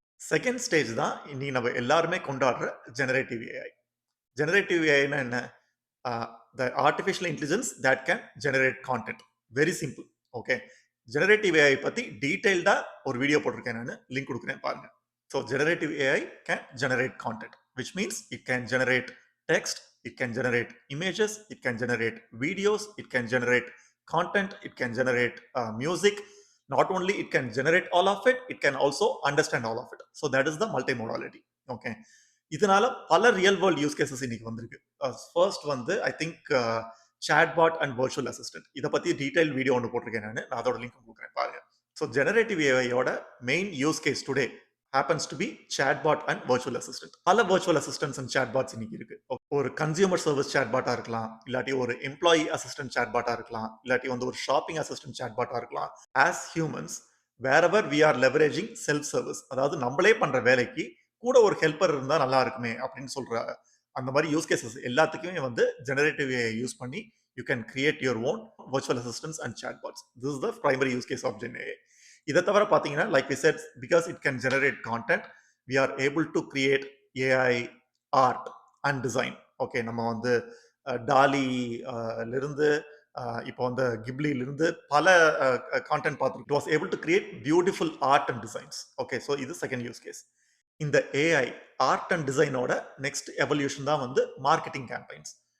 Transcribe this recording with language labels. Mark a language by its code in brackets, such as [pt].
[ta] Second stage தான் இன்னைக்கு நம்ம எல்லாருமே கொண்டாடுற ஜெனரேட்டிவ் ஏஐ. ஜெனரேட்டிவ் ஏஐனா என்ன? [en] The artificial intelligence that can generate content. Very simple. [ta] Okay, generative AI பத்தி டீடைல்டா ஒரு வீடியோ போட்டிருக்கேன், நான் லிங்க் கொடுக்குறேன் பாருங்க. [en] So generative AI can generate content, which means it can generate text, it can generate images, it can generate videos, it can generate content, it can generate music. Not only it can generate all of it, it can also understand all of it. So that is the multimodality. [ta] Okay, இதனால பல real world use cases இன்னைக்கு வந்திருக்கு. First [en] I think [ta] chatbot and virtual assistant, இதை பத்தி detail video ஒன்று போட்டிருக்கேன், நான் அதோட லிங்க் கொடுக்குறேன் பாருங்க. [en] so [ta] generative ஏஐயோட [en] Main use case today happens to be chatbot and virtual assistant. [ta] பல [en] virtual assistants and chatbots [ta] இன்னைக்கு இருக்கு. ஒரு கன்சியூமர் சர்வீஸ் chatbot-ஆ இருக்கலாம், இல்லாட்டி ஒரு எம்ப்ளாயி அசிஸ்டன்ட் chatbot-ஆ இருக்கலாம், இல்லாட்டி ஒரு ஷாப்பிங் அசிஸ்டன்ட் chatbot-ஆ இருக்கலாம். [en] As humans, wherever we are leveraging self service, [ta] அதாவது நம்மளே பண்ற வேலைக்கு கூட ஒரு ஹெல்ப்பர் இருந்தா நல்லா இருக்குமே அப்படின்னு சொல்ற அந்த மாதிரி யூஸ் கேசஸ் எல்லாத்துக்குமே ஜெனரேட்டிவ் ஏஐ யூஸ் பண்ணி [en] you can create your own virtual assistants and chatbots. This is the primary use case of Gen AI. [ta] இதை தவிர பார்த்தீங்கன்னா, [en] Like we said, because it can generate content, we are able to create AI art and design. [ta] Okay, நம்ம வந்து tally இருந்து இப்போ வந்து கிப்லில இருந்து பல கான்டென்ட் பார்த்துருக்கோம். [en] It was able to create beautiful art and designs. Okay, [ta] so இது second use case. இந்த AI art and டிசைனோட next evolution தான் வந்து மார்க்கெட்டிங் கேம்பெயின்ஸ்.